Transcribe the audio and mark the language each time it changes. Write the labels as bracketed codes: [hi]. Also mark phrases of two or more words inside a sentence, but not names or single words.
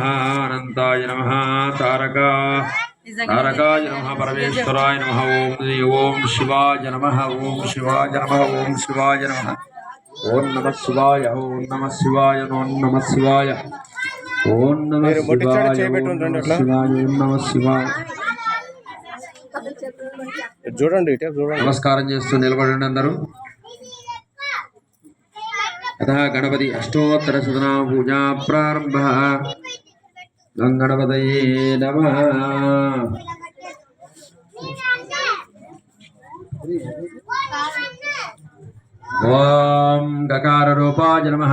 [sa] अनंताय नमः। तारकाय नमः। परमेश्वराय नमः। ओम शिवाय नमः। ओम शिवाय नमः। ओम शिवाय नमः। ओम नमः शिवाय। ओम नमः शिवाय। ओम नमः शिवाय। ओम नमः शिवाय। ओम नमः शिवाय। ओम नमः शिवाय। [te] చూడండి ఇటే చూడండి. నమస్కారం చేస్తూ నిలబడండి అందరూ. [sa] अतः गणपति अष्टोत्तर शतनाम पूजा प्रारंभ। गणपतये नमः। ओम गकार रूपाय नमः।